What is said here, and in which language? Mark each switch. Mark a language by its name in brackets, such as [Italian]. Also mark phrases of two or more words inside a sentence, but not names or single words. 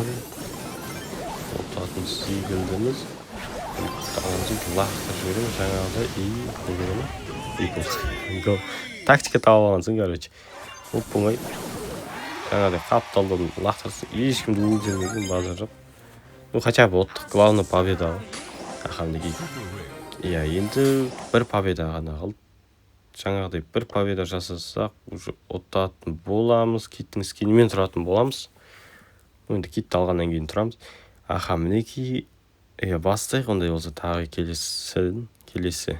[Kazakh] Отатын секілдіміз. Лақтырып жіберем жаңағыдай. [Russian] И гол. [Kazakh] Тактика тауып алғансың, короче. Оп-оңай. Жаңағыдай қапталдан лақтырсың. Ешкімді өлдірмеген базар жоқ. [Russian] Ну, хотя бы оттық главный победа. [Kazakh] Аха, мінекей. Енді бір победа ғана қалды. Жаңағыдай бір победа жасасақ, уже оттатын боламыз. Киттің скинімен тұратын боламыз. Енді китті алғаннан кейін тұрамыз. Аха, мінекей. Бастайық, ондай болса тағы келесі.